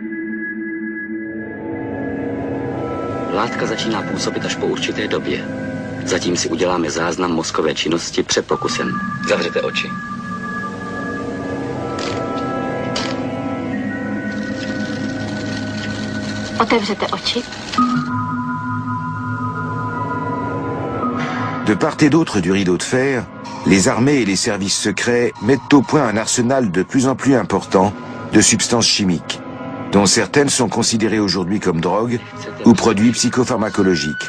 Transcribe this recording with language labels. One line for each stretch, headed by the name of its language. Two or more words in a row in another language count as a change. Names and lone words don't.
Czech: Látka začíná působit až po určité době. Zatím si uděláme záznam mozkové činnosti před pokusem. Zavřete oči. Otevřete oči.
French: De part et d'autre du rideau de fer, les armées et les services secrets mettent au point un arsenal de plus en plus important de substances chimiques, dont certaines sont considérées aujourd'hui comme drogues ou produits psychopharmacologiques.